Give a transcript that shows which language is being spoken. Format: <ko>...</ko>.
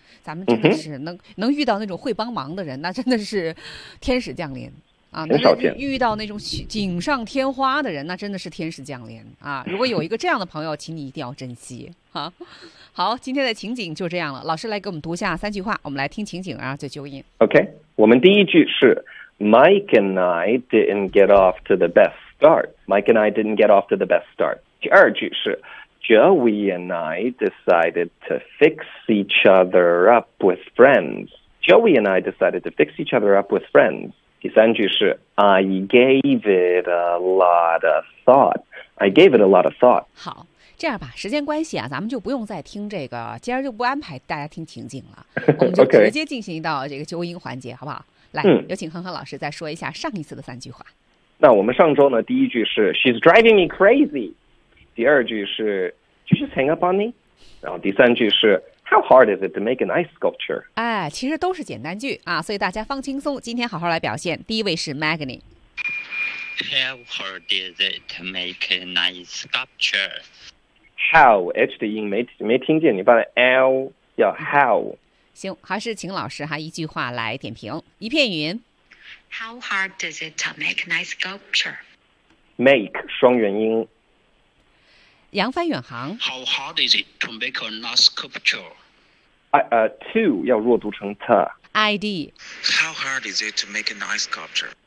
<zh>咱们真的是能遇到那种会帮忙的人，那真的是天使降临啊！很少见。遇到那种锦上添花的人，那真的是天使降临啊！如果有一个这样的朋友，请你一定要珍惜啊！好，今天的情景就这样了。老师来给我们读下三句话，我们来听情景啊，再纠音。</zh> <en>OK，</en> <zh>我们第一句是</zh> <en>Mike and I didn't get off to the best start. Mike and I didn't get off to the best start.</en> <zh>第二句是</zh> <en>Joey and I decided to fix each other up with friends. Joey and I decided to fix each other up with friends.</en> <zh>第三句是</zh> <en>I gave it a lot of thought. I gave it a lot of thought.</en> <zh>好，这样吧，时间关系啊，咱们就不用再听这个，今儿就不安排大家听情景了，我们就直接进行到这个纠音环节，好不好？来，有请恒恒老师再说一下上一次的三句话。那我们上周呢，第一句是</zh> <en>She's driving me crazy，</en> <zh>第二句是</zh> <en>Did you just hang up on me，</en> <zh>然后第三句是</zh> <en>How hard is it to make an ice sculpture？</en> <zh>哎，其实都是简单句啊，所以大家放轻松，今天好好来表现。第一位是 Magni。</zh> <en>How hard is it to make an ice sculpture？</en> <zh>How H 的音没听见，你把 L 要 How。行，还是请老师哈一句话来点评。一片云。</zh> <en>How hard is it to make an ice sculpture？</en> <zh>Make 双元音。扬帆远航。</zh> <en>How hard is it to make an ice sculpture？</en> <zh>To 要弱读成 ta。 ID。</zh> <en>How hard is it to make an ice sculpture？</en>